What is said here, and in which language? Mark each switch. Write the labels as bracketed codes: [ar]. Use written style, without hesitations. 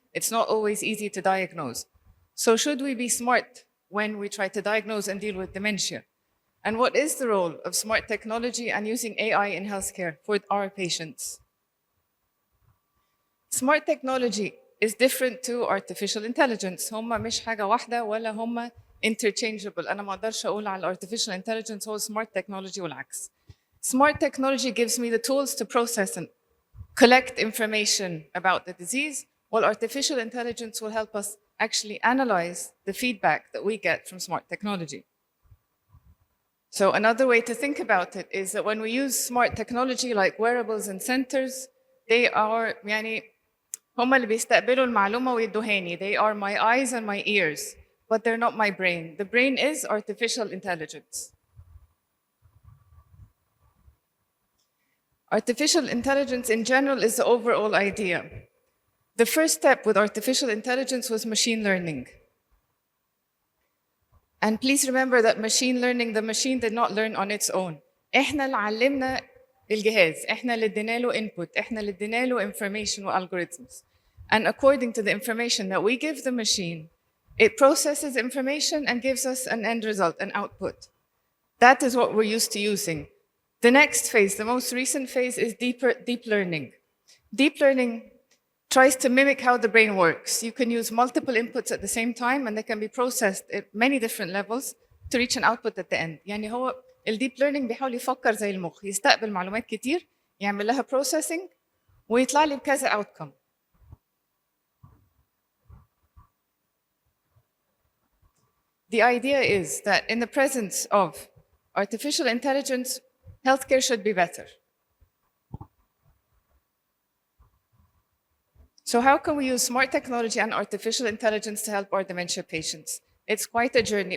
[en] It's not always easy to diagnose. So should we be smart when we try to diagnose and deal with dementia? And what is the role of smart technology and using AI in healthcare for our patients? Smart technology is different to artificial intelligence. [ar] هما مش حاجة واحدة ولا هما interchangeable. أنا ما أقدرش أقول على artificial intelligence هو smart technology والعكس. [en] Smart technology gives me the tools to process and collect information about the disease, while artificial intelligence will help us actually analyze the feedback that we get from smart technology. So another way to think about it is that when we use smart technology like wearables and sensors, they are [ar] هم اللي بيستقبلوا المعلومة ويدوهاني. [en] They are my eyes and my ears, but they're not my brain. The brain is artificial intelligence. Artificial intelligence in general is the overall idea. The first step with artificial intelligence was machine learning. And please remember that machine learning, the machine did not learn on its own. [ar] إحنا اللي علمنا الجهاز، إحنا اللي ادينا له input، إحنا اللي ادينا له information و algorithms. [en] And according to the information that we give the machine, it processes information and gives us an end result, an output. That is what we're used to using. The next phase, the most recent phase, is deep learning. Deep learning tries to mimic how the brain works. You can use multiple inputs at the same time and they can be processed at many different levels to reach an output at the end. [ar] يعني هو الديب learning بيحاول يفكر زي المخ، يستقبل معلومات كتير، يعمل لها processing ويطلع لي بكذا outcome. [en] The idea is that in the presence of artificial intelligence, healthcare should be better. So how can we use smart technology and artificial intelligence to help our dementia patients? It's quite a journey.